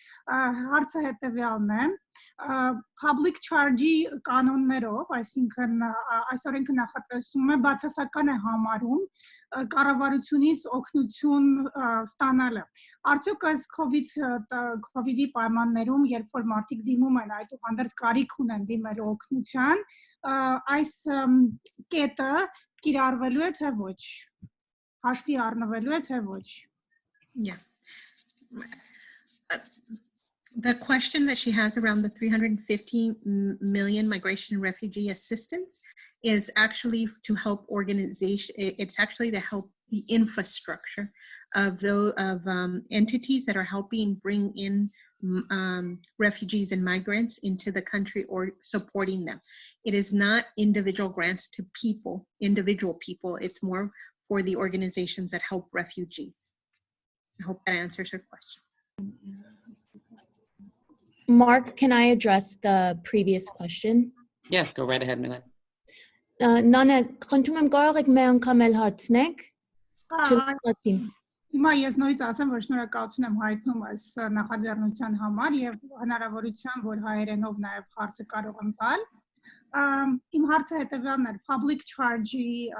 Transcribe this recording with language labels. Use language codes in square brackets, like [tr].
[hy] Հարցը հետեւյալն է. Public charge-ի կանոններով, այսինքն այս օրենքը նախատեսում է բացասական է համարում կառավարությունից օգնություն ստանալը։ Արդյոք այս COVID-ի պայմաններում, երբ որ մարդիկ դիմում են այդուհանդերձ կարիք ունեն դիմելու օգնության, այս կետը կիրառվելու է թե ոչ, հաշվի առնվելու է թե ոչ։ [en] Yeah. The question that she has around the 350 million migration and refugee assistance is actually to help organization. It's actually to help the infrastructure of entities that are helping bring in refugees and migrants into the country or supporting them. It is not individual grants to individual people. It's more for the organizations that help refugees. I hope that answers your question. Mark, can I address the previous question? Yes, go right ahead, Milan. [hy] Nana, խնդրում եմ կարող եք մի անգամ էլ հարցնեք։ Չլսեցին։ Հիմա ես նորից ասեմ, որ շնորհակալություն եմ հայտնում այս նախաձեռնության համար եւ հնարավորության, որ հայերենով նաեւ հարցը կարող եմ տալ։ Իմ հարցը հետեւյալն էր public charge-ի